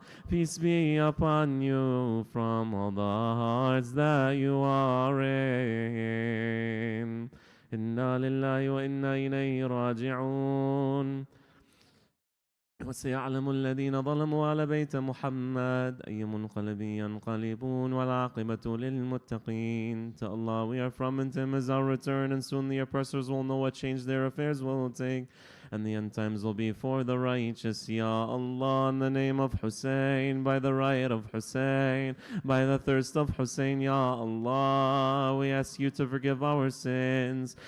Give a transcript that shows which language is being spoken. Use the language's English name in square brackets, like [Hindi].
[English] peace be upon you from all the hearts that you are in. [Arabic] إنا لله وإنا إليه راجعون. وسيعلم الذين ظلموا على بيت محمد أي منقلب ينقلبون والعاقبة للمتقين. [English] To Allah we are from, and to Him is our return, and soon the oppressors will know what change their affairs will take, and the end times will be for the righteous. Ya Allah, in the name of Hussein, by the right of Hussein, by the thirst of Hussein, Ya Allah, we ask you to forgive our sins.